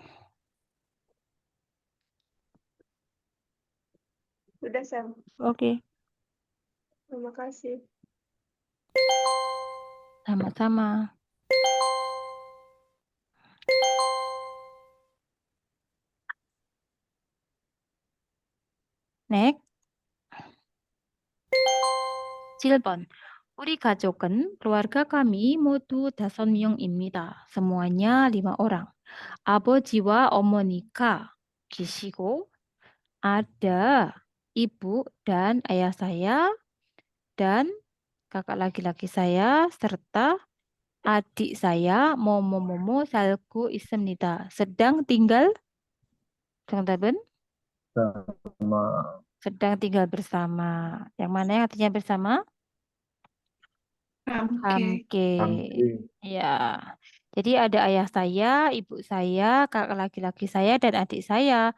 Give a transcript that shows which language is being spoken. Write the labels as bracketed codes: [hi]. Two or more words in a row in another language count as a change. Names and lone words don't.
[id] Sudah, Sam. Oke. Terima kasih. Sama-sama. Next. [ko] 7번. 우리 가족은 [id] keluarga kami [ko] modu 5명입니다. [id] Semuanya 5 orang. [ko] 아버지와 어머니가 계시고 [id] ada ibu dan ayah saya dan kakak laki-laki saya serta adik saya [ko] 모모모모 살고 있습니다. [id] sedang tinggal 정답은 Sama sedang tinggal bersama. Yang mana yang artinya bersama? [ko] 함께. Hamke. Hamke. [id] Ya. Jadi ada ayah saya, ibu saya, kakak laki-laki saya, dan adik saya.